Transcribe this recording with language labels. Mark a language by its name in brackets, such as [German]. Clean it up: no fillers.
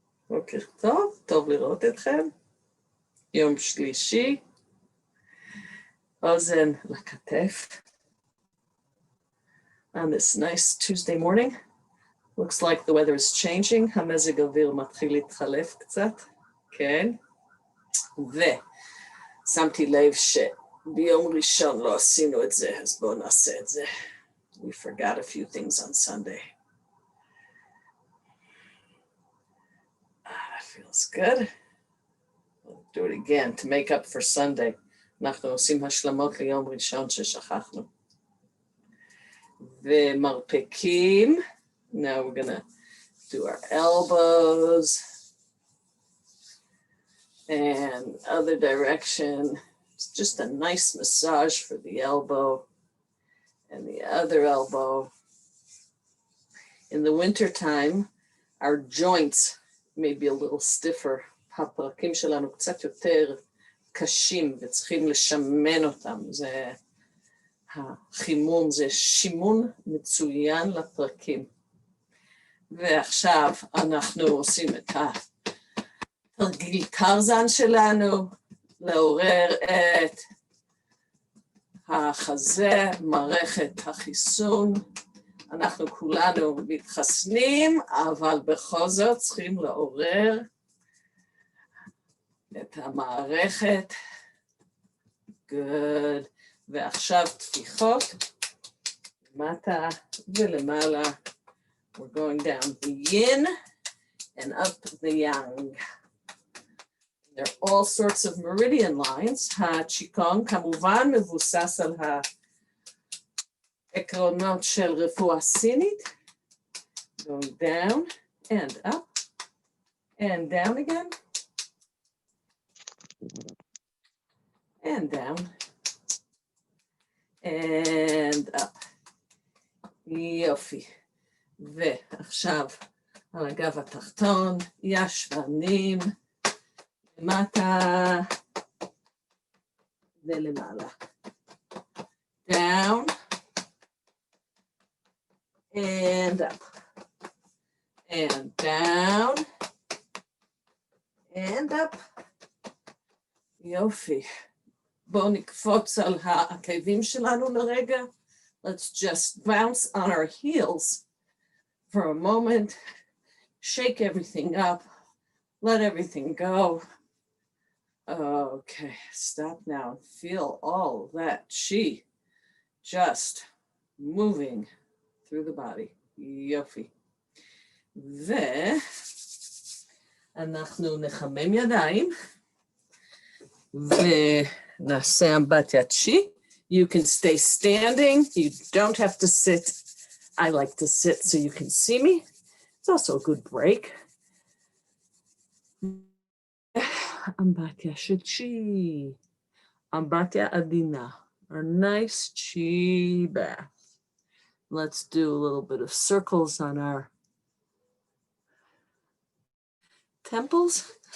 [Hebrew] בוקר טוב, טוב לראות אתכם. יום שלישי. אוזן לכתף. [English] On this nice Tuesday morning. Looks like the weather is changing. [Hebrew] המזג האוויר מתחיל להתחלף קצת. כן. ושמתי לב שביום ראשון לא עשינו את זה, אז בואו נעשה את זה. [English] We forgot a few things on Sunday. That feels good. We'll do it again to make up for Sunday. [Hebrew] אנחנו עושים השלמות ליום ראשון ששכחנו. ומרפקים. [English] Now we're gonna do our elbows and other direction. It's just a nice massage for the elbow and the other elbow. In the winter time, our joints may be a little stiffer. [Hebrew] הפרקים שלנו קצת יותר קשים וצריכים לשמן אותם. זה החימום, זה שימון מצוין לפרקים. ועכשיו אנחנו עושים את התרגיל קרזן שלנו, לעורר את החזה, מערכת החיסון. אנחנו כולנו מתחסנים, אבל בכל זאת צריכים לעורר את המערכת. [English] Good. [Hebrew] ועכשיו תפיחות, למטה ולמעלה. [English] We're going down the yin and up the yang. There are all sorts of meridian lines. [Hebrew] Qigong כמובן מבוסס על העקרונות של רפואה סינית. [English] Going down and up and down again. And down. And up. [Hebrew] יופי. ועכשיו על הגב התחתון, ישבנים, למטה ולמעלה. [English] Down and up. And down and up. [Hebrew] יופי. בואו נקפוץ על העקבים שלנו לרגע. [English] Let's just bounce on our heels for a moment, shake everything up, let everything go. Okay, stop now and feel all that chi just moving through the body. [Hebrew] יופי. ואנחנו נחמם ידיים ונעשה אמבטיית chi. [English] You can stay standing. You don't have to sit. I like to sit so you can see me. It's also a good break. [Hebrew] Ambatya Shichi. Ambatya Adina. [English] Our nice chi bath. Let's do a little bit of circles on our temples.